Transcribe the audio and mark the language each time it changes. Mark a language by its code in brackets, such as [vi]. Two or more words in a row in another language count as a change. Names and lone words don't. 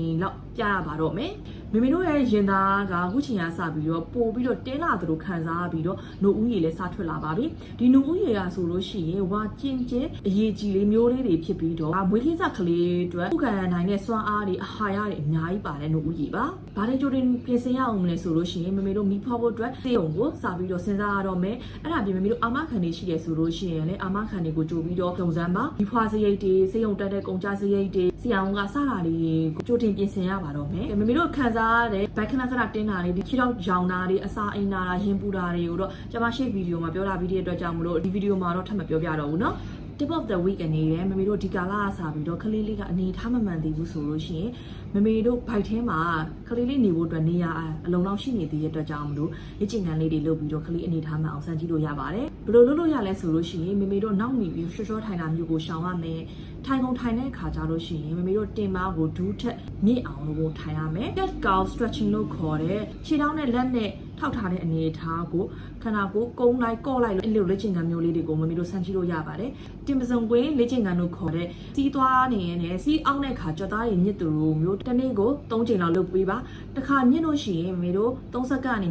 [my] လောက်ပြရပါတော့မယ်မမေတို့ရဲ့ရင်သားကအခုချိန်ကစပြီးတော့ပို့ပြီးတော့တင်းလာသလိုခံစားပြီးတော့နှုတ်ဦးရည်လည်းစထွက်လာပါပြီဒီနှုတ်ဦးရည်ကဆိုလို့ရှိရင်ဝါကျင်ကျအရေးကြီးလေးမျိုးလေးတွေဖြစ်ပြီးတော့မွေးခင်းစကလေးအတွက်ခုခံနိုင်တဲ့စွမ်းအားတွေအာဟာရတွေအများကြီးပါတယ်နှုတ်ဦးရည်ပါဘာတွေကြိုတင်ပြင်ဆင်ရအောင်လဲဆိုလို့ရှိရင်မမေတို့မိဖွားဖို့အတွက်စေုံကိုစပြီးတော့စဉ်းစားရတော့မယ်အဲ့ဒါပြင်မမေတို့အာမခံတွေရှိတယ်ဆိုလို့ရှိရင်လည်းအာမခံတွေကိုကြိုပြီးတော့စုံစမ်းပါ မိဖွားစရိတ်တွေစေုံတက်တဲ့ကုန်ကြစရိတ်တွေဆရာဝန်ကစတာတွေကိုကြိုတင်ပြင်ဆင်ရပါတော့မယ်မမေတို့ခံစားရတဲ့ဘက်ခဏတင်းတာတွေဒီခြေထောက်ရောင်တာတွေအစာအိမ်နာတာရင်ပူတာတွေကိုတော့ကျွန်မရှေ့ဗီဒီယိုမှာပြောတာပြီးတဲ့အတွက်ကြောင့်မလို့ဒီဗီဒီယိုမှာတော့ထပ်မပြောပြတော့ဘူးเนาะ [en] tip of the week [my] အနေနဲ့မမေတို့ဒီကာလအစားပြီးတော့ကလေးလေးကအနေထားမမှန်သေးဘူးဆိုလို့ရှိရင်မမေ တို့ဘိုက်ထဲမှာကလေးလေးနေဖို့အတွက်နေရာအလုံးလောက်ရှိနေသေးတဲ့အတွက်ကြောင့်မလို့လေ့ကျင့်ခန်းလေးတွေလုပ်ပြီးတော့ကလေးအနေထားမှန်အောင်စမ်းကြည့်လို့ရပါတယ်ဘယ်လိုလုပ်လို့ရလဲဆိုလို့ရှိရင်မမေတို့နောက်မိပြီးရှော့ထိုင်တာမျိုးကိုရှောင်ရမယ်ထိုင်ကုန်ထိုင်တဲ့အခါကျလို့ရှိရင်မမေတို့တင်မားကိုဒူး ထက်မြင့်အောင်လို့ထိုင်ရမယ် [en] cat cow stretching [my] လို့ခေါ်တဲ့ခြေထောက်နဲ့လက်နဲ့ထောက်ထားတဲ့အနေအထားကိုခန္ဓာကိုယ်ကုန်းလိုက်ကော့လိုက်အဲ့လိုလေ့ကျင့်ခန်းမျိုးလေးတွေကိုမမေတို့စမ်းကြည့်လို့ရပါတယ်တင်ပစုံကွင်းလေ့ကျင့် ခန်းလို့ခေါ်တဲ့စီးသွားနေရင်လည်းစီးအောင်တဲ့အခါကြွက်သားရည်ညစ်သူလိုမျိုးတစ်နေ့ကို3ချိန်လောက်လုပ်ပေးပါတစ်ခါညစ်လို့ရှိရင်မမေတို့3စက္ကန့်ကနေ